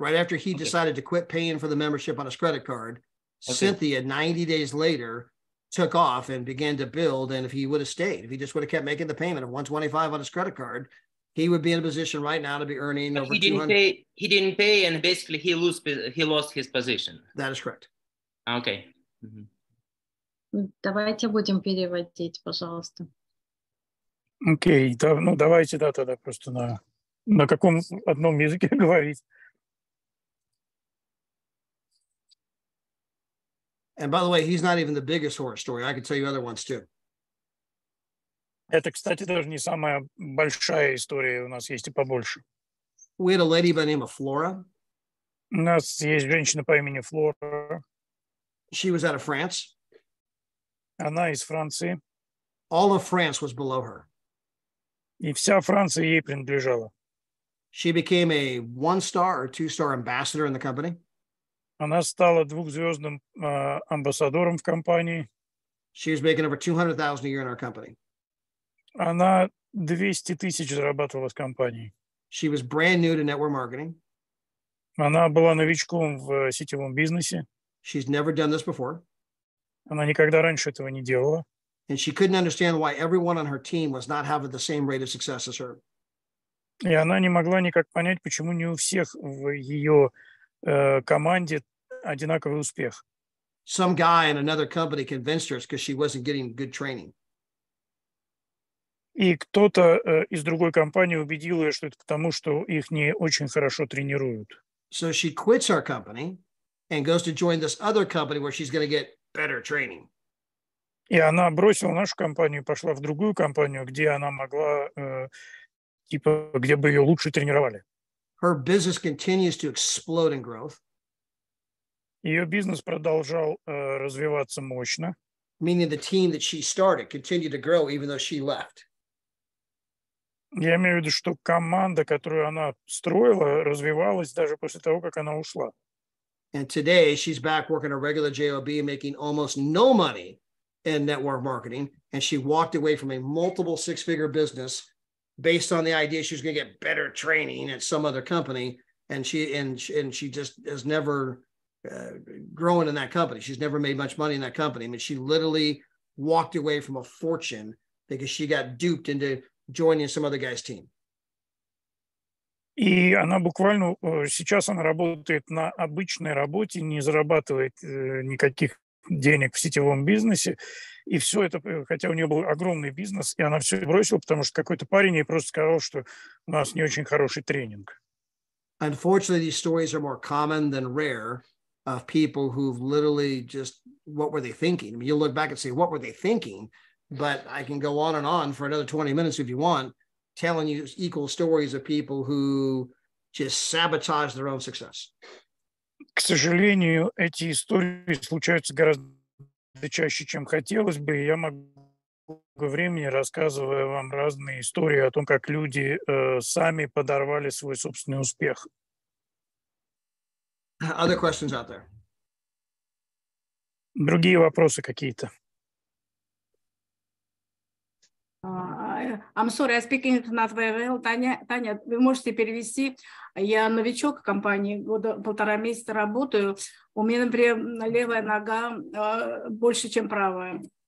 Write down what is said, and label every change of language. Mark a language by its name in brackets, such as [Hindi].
[English] Right after he decided to quit paying for the membership on his credit card, Cynthia, 90 days later, took off and began to build. And if he would have stayed, if he just would have kept making the payment of $125 on his credit card, he would be in a position right now to be earning over $200. He didn't pay, and basically he lost his position. That is correct. Okay. [Russian] Давайте будем переводить, пожалуйста. Окей, ну давайте, да, тогда просто на каком одном языке говорить. [English] And by the way, he's not even the biggest horror story. I could tell you other ones too. [Russian] Это, кстати, даже не самая большая история, у нас есть и побольше. [English] We had a lady by the name of Flora. [Russian] У нас есть женщина по имени Флора. [English] She was out of France. [Russian] Она из Франции. [English] All of France was below her. [Russian] И вся Франция ей принадлежала. [English] She became a 1-star or 2-star ambassador in the company. [Russian] Она стала 2-звездным амбассадором в компании. [English] She was making over $200,000 a year in our company. [Russian] Она 200 тысяч зарабатывала с компанией. [English] She was brand new to network marketing. [Russian] Она была новичком в сетевом бизнесе. [English] She's never done this before. [Russian] Она никогда раньше этого не делала. [English] And she couldn't understand why everyone on her team was not having the same rate of success as her. [Russian] И она не могла никак понять, почему не у всех в ее команде одинаковый успех. [English] some guy in another company convinced her it's because she wasn't getting good training. [Russian] И кто-то из другой компании убедил ее, что это потому, что их не очень хорошо тренируют. [English] So she quits our company and goes to join this other company where she's going to get better training. [Russian] И она бросила нашу компанию и пошла в другую компанию, где она могла, типа, где бы ее лучше тренировали. [English] Her business continues to explode in growth, [Russian] Ее бизнес продолжал развиваться мощно, [English] meaning the team that she started continued to grow even though she left. [Russian] я имею в виду, что команда, которую она строила, развивалась даже после того, как она ушла. [English] And today she's back working a regular job, making almost no money in network marketing. And she walked away from a multiple six-figure business based on the idea she was going to get better training at some other company. And she just has never grown in that company. She's never made much money in that company. I mean, she literally walked away from a fortune because she got duped into joining some other guy's team. [Russian] И она буквально, сейчас она работает на обычной работе, не зарабатывает никаких денег в сетевом бизнесе. И все это, хотя у нее был огромный бизнес, и она все бросила, потому что какой-то парень ей просто сказал, что у нас не очень хороший тренинг. [English] Unfortunately, these stories are more common than rare of people who've literally just, what were they thinking? I mean, you look back and say, what were they thinking? But I can go on for another 20 minutes if you want, telling you equal stories of people who just sabotage their own success. [Russian] К сожалению, эти истории случаются гораздо чаще, чем хотелось бы. И я могу времени, рассказывая вам разные истории о том, как люди сами подорвали свой собственный успех. [English] Other questions out there? [Russian] Другие вопросы какие-то? [English] I'm sorry, I speak English not very well. [Russian] Таня, вы можете перевести? Я новичок в компании, года 1,5 месяца работаю. У меня, например, левая нога больше, чем правая.